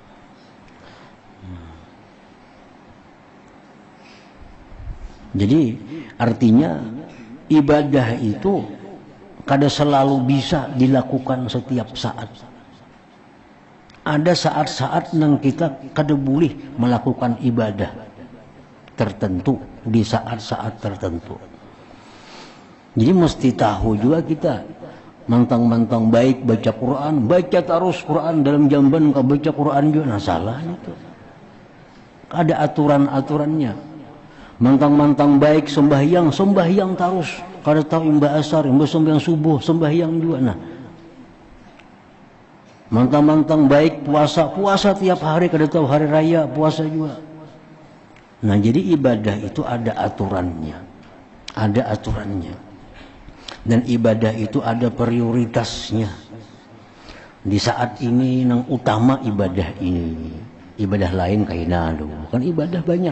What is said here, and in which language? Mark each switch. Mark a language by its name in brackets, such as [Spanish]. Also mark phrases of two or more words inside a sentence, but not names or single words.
[Banjar] Jadi artinya ibadah itu kada selalu bisa dilakukan setiap saat. Ada saat-saat yang kita kada boleh melakukan ibadah tertentu di saat-saat tertentu. Jadi mesti tahu juga kita mantang-mantang baik baca Quran, baca terus Quran dalam jamban kau baca Quran juga, nah salah itu. Ada aturan-aturannya. Mantang-mantang baik sembahyang terus. Kada tahu imba asar, imba sembahyang subuh, sembahyang juga nah. Mantang-mantang baik puasa tiap hari, kada tahu hari raya puasa juga. Nah jadi ibadah itu ada aturannya. Dan ibadah itu ada prioritasnya. Di saat ini yang utama ibadah ini. Ibadah lain kaina dulu. Kan ibadah banyak.